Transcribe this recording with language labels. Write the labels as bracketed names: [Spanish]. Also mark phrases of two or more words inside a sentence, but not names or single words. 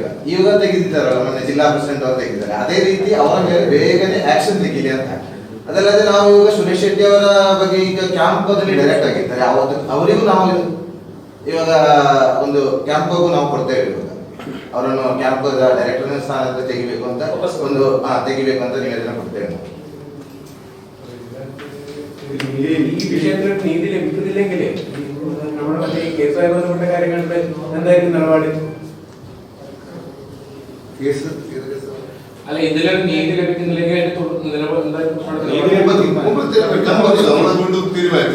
[Kannada] ಇವಾಗ ತೆಗೆದಿದ್ದಾರಲ್ಲ, ಮೊನ್ನೆ ಜಿಲ್ಲಾ ಪ್ರೆಸಿಡೆಂಟ್ ಅವರು ತೆಗೆದಿದ್ದಾರೆ, ಅದೇ ರೀತಿ ಅವರ ಮೇಲೆ ಬೇಗನೆ ಆಕ್ಷನ್ ತೆಗೀಲಿ ಅಂತ. ಅದಲ್ಲದೆ ನಾವು ಇವಾಗ ಸುರೇಶ್ ಶೆಟ್ಟಿ ಅವರ ಬಗ್ಗೆ ಈಗ ಕ್ಯಾಂಪಲ್ಲಿ ಡೈರೆಕ್ಟ್ ಆಗಿದ್ದಾರೆ, ಅವರಿಗೂ ನಾವು ಇವಾಗ ಒಂದು ಕ್ಯಾಂಪ್ಗೂ ನಾವು ಕೊಡ್ತೇವೆ. ಇವಾಗ ಅವರನ್ನು [English] camp director [Kannada] ಸ್ಥಾನದಿಂದ ತೆಗಿಬೇಕು ಅಂತ ತೆಗಿಬೇಕು ಅಂತ ನಿವೇದನೆ ಕೊಡ್ತೇವೆ. [Malayalam] ഈ വിഷയത്തിൽ നീതി ലഭിക്കുന്നില്ലെങ്കിൽ നമ്മുടെ മറ്റേ കേസുമായി ബന്ധപ്പെട്ട കാര്യങ്ങളുടെ എന്തായിരിക്കും നിലപാട്? അല്ല, ഇതിലൊരു നീതി ലഭിക്കുന്നില്ലെങ്കിൽ വീണ്ടും തീരുമാനിക്കും.